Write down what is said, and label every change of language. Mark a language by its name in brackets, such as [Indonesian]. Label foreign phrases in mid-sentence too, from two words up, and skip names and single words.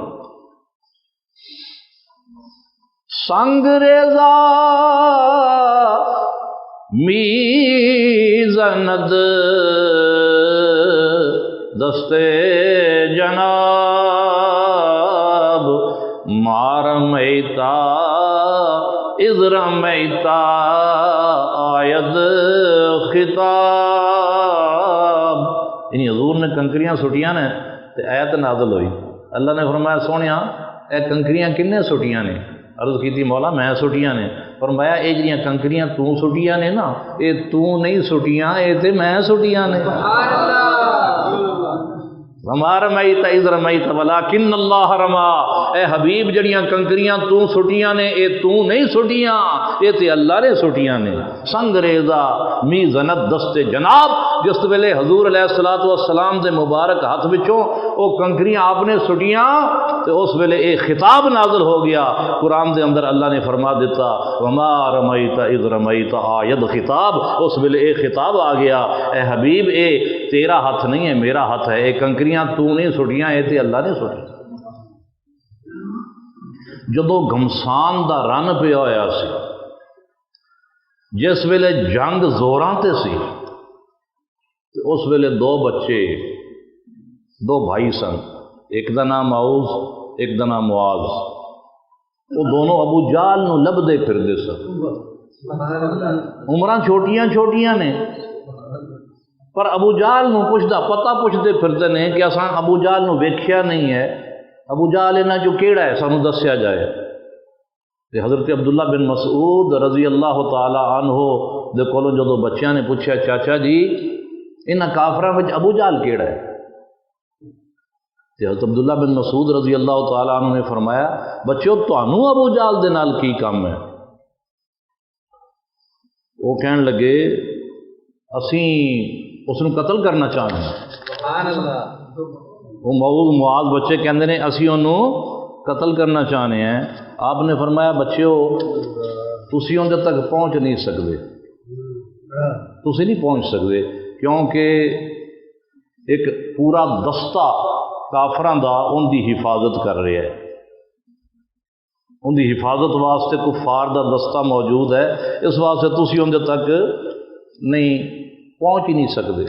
[Persian] سنگ ریزا میزند دستے جناب، [Arabic] مار میتا اذر میتا [Persian] آید خطاب۔ [Punjabi] یعنی حضور نے کنکریاں سٹیاں نے تے آیت نازل ہوئی۔ اللہ نے فرمایا سونیا اے کنکریاں کنے سٹیاں نے؟ عرض کی تھی مولا میں سٹیاں نے۔ فرمایا اے جڑیاں کنکریاں تو سٹیاں نے نا اے تو نہیں سٹیاں، اے تے میں سٹیاں نے۔ [Arabic] وما رمیت اذ رمیت ولکن اللہ رما۔ [Punjabi] اے حبیب جڑیاں کنکریاں تو سٹیاں نے اے تو نہیں سٹیاں، اے تے اللہ نے سٹیاں نے۔ [Persian] سنگ ریزا میزنت دست جناب، [Punjabi] جس ویلے حضور [Arabic] علیہ السلام [Punjabi] دے مبارک ہاتھ وچوں او کنکریاں آپ نے سٹیاں تے اس ویلے اے خطاب نازل ہو گیا۔ قرآن دے اندر اللہ نے فرما دیتا [Arabic] وما رمیت اذ رمیت [Punjabi] آید خطاب، اس ویلے اے خطاب آ گیا اے حبیب اے تیرا ہاتھ نہیں ہے میرا ہاتھ ہے، اے کنکریاں تو نہیں سٹیاں اے تے اللہ نے سٹیاں۔ جدو گھمسان دا رن پیا ہویا سی، جس ویلے جنگ زوراں تے سی، اس ویلے دو بچے دو بھائی سن، ایک دا نام معوذ ایک دا نام معاذ، وہ دونوں ابو جہل نو لبدے پھردے سن۔ عمراں چھوٹیاں چھوٹیاں نے پر ابو جہل نو پوچھدا پتہ پوچھتے پھردے نے کہ اساں ابو جہل نو ویکھیا نہیں ہے، ابو جہل انہاں جو کیڑا ہے سانو دسیا جائے۔ تے حضرت عبداللہ بن مسعود [Arabic] رضی اللہ تعالی عنہ [Punjabi] دے کولوں جدو بچیاں نے پوچھا چاچا جی انہاں کافراں وچ ابو جہل کیڑا ہے؟ تے حضرت عبداللہ بن مسعود [Arabic] رضی اللہ تعالی عنہ [Punjabi] نے فرمایا بچیو تانوں ابو جہل دے نال کی کام ہے؟ وہ کہن لگے اسی اس نو قتل کرنا چاہتے ہیں۔ [Arabic] سبحان اللہ۔ [Punjabi] وہ معاذ بچے کہندے نے اسی انہوں قتل کرنا چاہنے ہیں۔ آپ نے فرمایا بچیو تسی اندر تک پہنچ نہیں سکتے، تسی نہیں پہنچ سکتے کیونکہ ایک پورا دستہ کافراں دا ان دی حفاظت کر رہا ہے، ان دی حفاظت واسطے کفار دا دستہ موجود ہے، اس واسطے تسی اندر تک نہیں پہنچ ہی نہیں سکتے۔